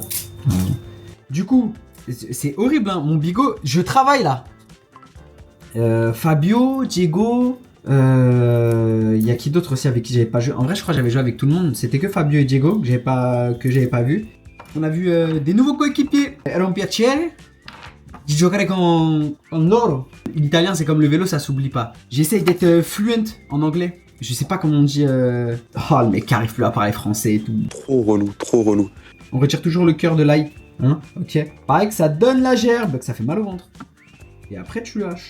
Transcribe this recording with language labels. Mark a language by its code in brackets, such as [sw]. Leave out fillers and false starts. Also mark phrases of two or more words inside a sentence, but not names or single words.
[fr] Du coup, c'est horrible, hein. Mon bigot, je travaille là. Fabio, Diego... Il y a qui d'autre aussi avec qui j'avais pas joué? En vrai, je crois que j'avais joué avec tout le monde. C'était que Fabio et Diego que j'avais pas vu. On a vu des nouveaux coéquipiers. [it] Era un piacere di giocare con loro. [fr] L'italien, c'est comme le vélo, ça s'oublie pas. J'essaye d'être fluent en anglais. Je sais pas comment on dit. Oh, le mec qui arrive plus à parler français et tout. Trop relou, trop relou. On retire toujours le cœur de l'ail. Hein? Ok. Pareil que ça donne la gerbe, que ça fait mal au ventre. Et après, tu lâches.